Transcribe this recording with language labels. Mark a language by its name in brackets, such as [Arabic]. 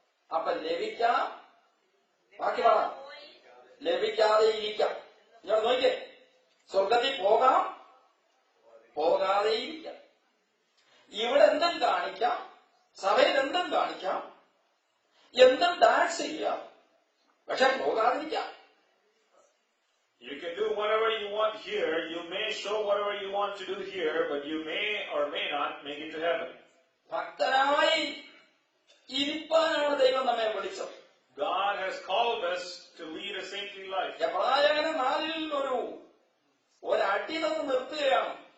[Malayalam] അപ്പൊ ലഭിക്കാം, ബാക്കി പറ, ലഭിക്കാതെ ഇരിക്കാം. ഞാൻ നോക്കിയേ, സ്വർഗത്തിൽ പോകാം, പോകാതെ ഇരിക്കാം. ഇവിടെ എന്തും കാണിക്കാം, സഭയിൽ എന്തും കാണിക്കാം, എന്തും ഡാൻസ് ചെയ്യാം, പക്ഷെ പോകാതിരിക്കാം. [English] You can do whatever you want here. You may show whatever you want to do here, but you may or may not make it to heaven. [Malayalam] ഭക്തനായി ഇരിപ്പാനാണ് ദൈവം നമ്മെ വിളിച്ചത്. [English] God has called us to lead a saintly life. [Malayalam] എബ്രായലേഖനം 4 ഒരടി നമ്മൾ നിർത്തുകയാണ്.